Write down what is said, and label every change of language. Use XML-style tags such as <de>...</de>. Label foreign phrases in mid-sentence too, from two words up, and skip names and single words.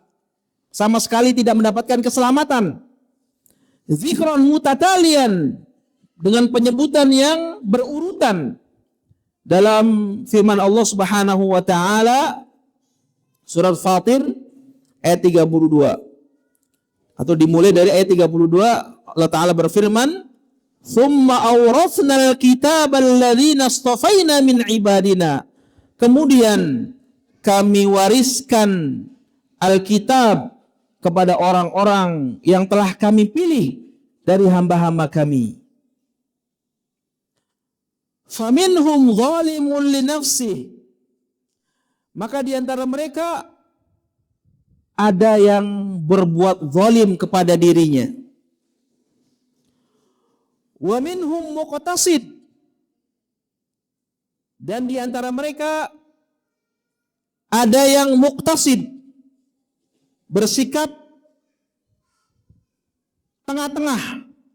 <id>Sama sekali tidak mendapatkan keselamatan.</id> <ar>ذكرا متتاليا,</ar> <id>dengan penyebutan yang berurutan. Dalam firman Allah</id> <ar>سبحانه وتعالى</ar> <id>surat Fatir ayat 32. Atau dimulai dari ayat 32, Allah taala berfirman,</id> <ar>"ثم أورثنا الكتاب الذين اصطفينا من عبادنا."</ar> <id>Kemudian kami wariskan Alkitab kepada orang-orang yang telah kami pilih dari hamba-hamba kami.</id> <ar>فمنهم ظالم لنفسه,</ar> <id>maka di antara mereka ada yang berbuat zalim kepada dirinya.</id> <ar>ومنهم مقتصد,</ar> <id>dan di antara mereka ada yang muqtasid, bersikap tengah-tengah.</id>